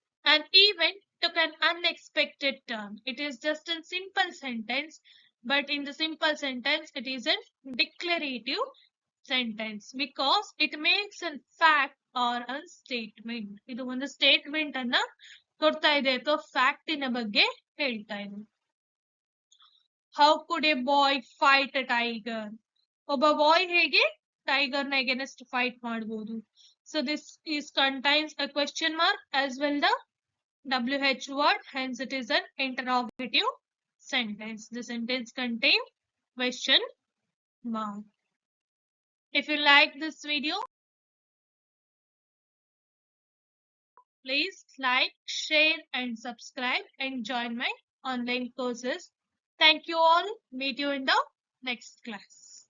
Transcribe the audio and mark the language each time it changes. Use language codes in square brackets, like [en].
[en] An event took an unexpected turn. It is just a simple sentence, but in the simple sentence, it is a declarative sentence because it makes a fact or a statement. [kn] ಇದು ಒಂದು statement ಅನ್ನ ಕೊಡ್ತಾ ಇದೆ ಅಥವಾ fact ಇನ ಬಗ್ಗೆ ಹೇಳ್ತಾ ಇದೆ. [en] How could a boy fight a tiger? [kn] ಒಬ್ಬ ಬಾಯ್ ಹೇಗೆ ಟೈಗರ್ ನ ಅಗೇನ್ಸ್ಟ್ ಫೈಟ್ ಮಾಡಬಹುದು? [en] So this is contains a question mark as well the WH word, hence it is an interrogative sentence. The sentence contains question mark. If you like this video, please like, share and subscribe and join my online courses. Thank you all. Meet you in the next class.